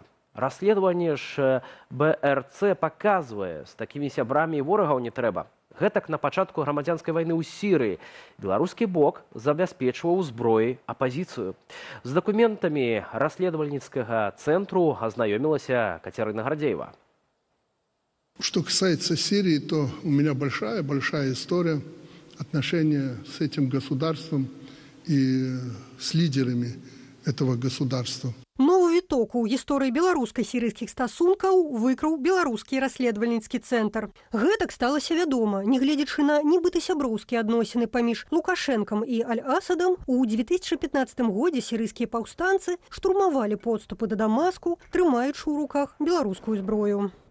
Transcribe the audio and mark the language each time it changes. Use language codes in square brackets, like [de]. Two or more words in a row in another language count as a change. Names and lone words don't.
[be] Расследаванне ж БРЦ паказвае, з такімі сябрамі і ворагаў не трэба. Гэтак на пачатку грамадзянскай вайны ў Сірыі беларускі бок забяспечваў зброяй апазіцыю. З дакументамі расследавальніцкага цэнтру азнаёмілася Кацярына Градзеева. [ru] Что касается Сирии, то у меня большая история отношения с этим государством и с лидерами этого государства. [be] Новы віток у гісторыі беларуска-сірыйскіх стасункаў выкрыў беларускі расследавальніцкі цэнтр. Гэтак сталася вядома, нягледзячы на нібыта сяброўскія адносіны паміж Лукашэнкам і Аль-Асадам, у 2015 годзе сірыйскія паўстанцы штурмавалі подступы да Дамаску, трымаючы ў руках беларускую зброю.